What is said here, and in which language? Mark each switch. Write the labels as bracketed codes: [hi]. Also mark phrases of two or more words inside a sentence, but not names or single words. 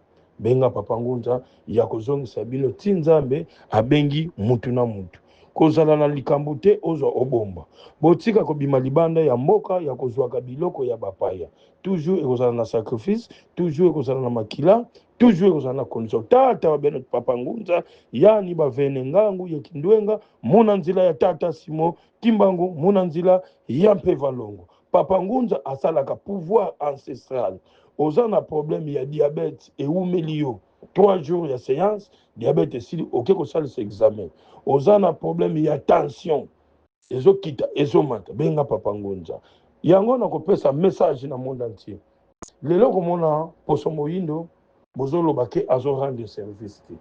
[ln] Benga Papa Ngunza ya kozongisa bino ti Nzambe abengi mutu na mutu. Kozala na likambo te ozwa obomba. Botika kobima libanda ya mboka ya kozwaka biloko ya bapaya. Toujours ekozala na sacrifice, toujours ekozala na makila, toujours ekozala na condition. [kg] Tata wa beno Papa Ngunza yani bavene ngangu ya kindwenga muna nzila ya tata Simo Kimbangu muna nzila ya mpe Valongo. [ln] Papa Ngunza asalaka [fr] pouvoir ancestral. [ln] Oza na problème ya diabète et oumeli yo [fr] 3 jours [ln] ya séance diabète esili oke kosalisa examen. Oza na problème ya tension ezokita ezomata benga Papa Ngunza. Yango na kopesa message na [fr] monde entier. [ln] Lelo komona poso moyindo bozoloba ke azo [fr] rendre service [ln] te.